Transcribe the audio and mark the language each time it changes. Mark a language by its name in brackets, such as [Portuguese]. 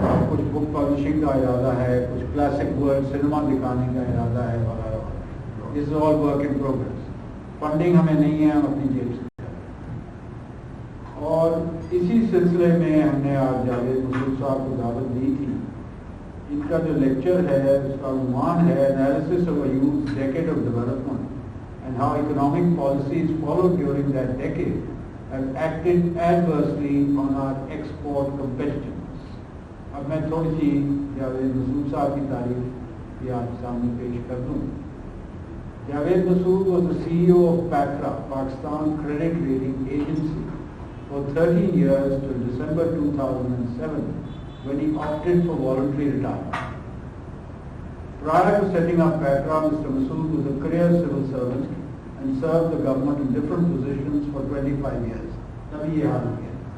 [Urdu] کچھ بک پبلشنگ کا ارادہ ہے, کچھ کلاسک ورلڈ سنیما دکھانے کا ارادہ ہے وغیرہ وغیرہ. [English] This is all work in progress. [Urdu] Funding ہمیں نہیں ہے, ہم اپنی جیب سے. اور اسی سلسلے میں ہم نے آج جاوید مسعود صاحب کو دعوت دی تھی. ان کا جو لیکچر ہے اس کا عنوان ہے [English] Analysis of Ayub's decade of development and how economic policies followed during that decade have acted adversely on our export competitiveness. [Urdu] اب میں تھوڑی سی جاوید مسعود صاحب کی تعریف بھی آپ سامنے پیش کر دوں. [English] Javed Masud was the CEO of PACRA, Pakistan Credit Rating Agency, for 13 years till December 2007, when he opted for voluntary retirement. Prior to setting up PACRA, Mr. Masud was a career civil servant and served the government in different positions for 25 years. [Urdu] Tabhi ye haal ho gaya.